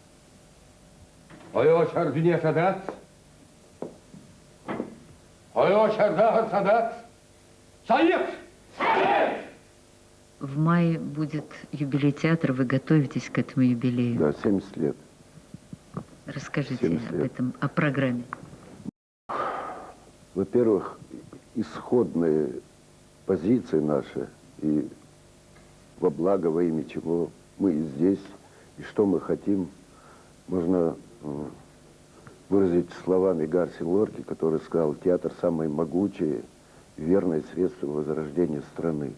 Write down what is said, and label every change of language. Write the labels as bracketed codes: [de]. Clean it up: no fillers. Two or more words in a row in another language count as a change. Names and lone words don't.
[ru] Ойо шар дунья садат. Ойо шар дахар садат. Союз! В мае будет юбилей театра, вы готовитесь к этому юбилею. Да, 70 лет. Расскажите об этом, о программе. Во-первых, исходные позиции наши и во благо, во имя чего мы и здесь, и что мы хотим, можно выразить словами Гарсия Лорки, который сказал: театр самое могучее, верное средство возрождения страны.